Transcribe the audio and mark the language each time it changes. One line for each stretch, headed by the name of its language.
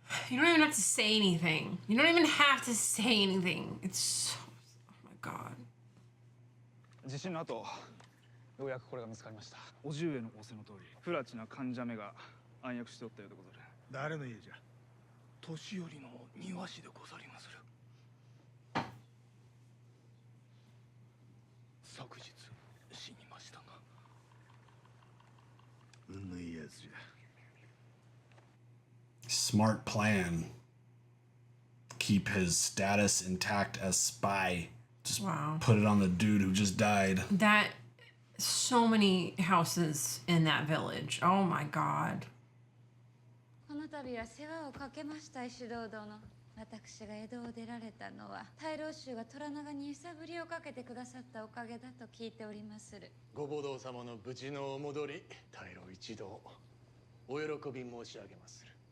English: You don't even have to say anything. You don't even have to say anything. It's so... Oh my god.
Japanese: 地震の後、ようやくこれが見つかりました。おじ上の仰せの通り、不埒な患者目が暗躍しておったようでござる。誰の家じゃ？年寄りの庭師でござりまする。昨日死にましたが。運のいいやつじゃ。
English: Smart plan. Keep his status intact as spy. Just put it on the dude who just died. That... So many houses in that village. Oh my god.
Japanese: この度は世話をかけました石堂殿。私が江戸を出られたのは大老衆が虎長に揺さぶりをかけてくださったおかげだと聞いておりまする。ご母堂様の無事のお戻り、大老一同お喜び申し上げまする。